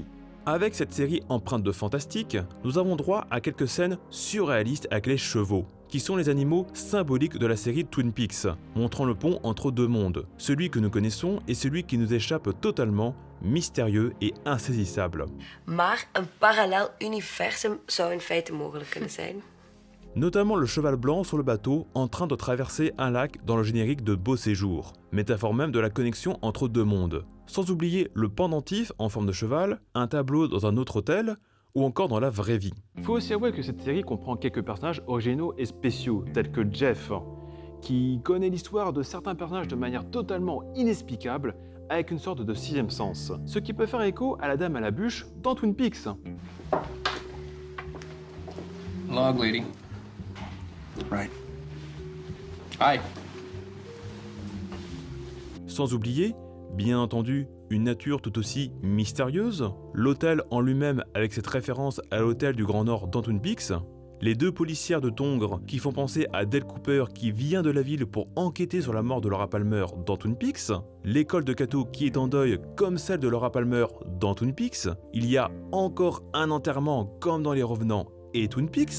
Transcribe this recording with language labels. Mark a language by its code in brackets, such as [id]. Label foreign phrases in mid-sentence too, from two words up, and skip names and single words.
[fr] Avec cette série empreinte de fantastique, nous avons droit à quelques scènes surréalistes avec les chevaux, qui sont les animaux symboliques de la série Twin Peaks, montrant le pont entre deux mondes, celui que nous connaissons et celui qui nous échappe totalement, mystérieux et insaisissable. [nl] Maar een parallel universum zou in feite mogelijk kunnen zijn. [fr] Notamment le cheval blanc sur le bateau en train de traverser un lac dans le générique de Beau Séjour, métaphore même de la connexion entre deux mondes. Sans oublier le pendentif en forme de cheval, un tableau dans un autre hôtel, ou encore dans la vraie vie. Il faut aussi avouer que cette série comprend quelques personnages originaux et spéciaux, tels que Jeff, qui connaît l'histoire de certains personnages de manière totalement inexplicable, avec une sorte de sixième sens, ce qui peut faire écho à la dame à la bûche dans Twin Peaks. [en] Log lady. Right. Hi. [fr] Sans oublier, bien entendu, une nature tout aussi mystérieuse, l'hôtel en lui-même avec cette référence à l'hôtel du Grand Nord dans Twin Peaks, les deux policières de Tongres qui font penser à Dale Cooper qui vient de la ville pour enquêter sur la mort de Laura Palmer dans Twin Peaks, l'école de Kato qui est en deuil comme celle de Laura Palmer dans Twin Peaks, il y a encore un enterrement comme dans Les Revenants et Twin Peaks.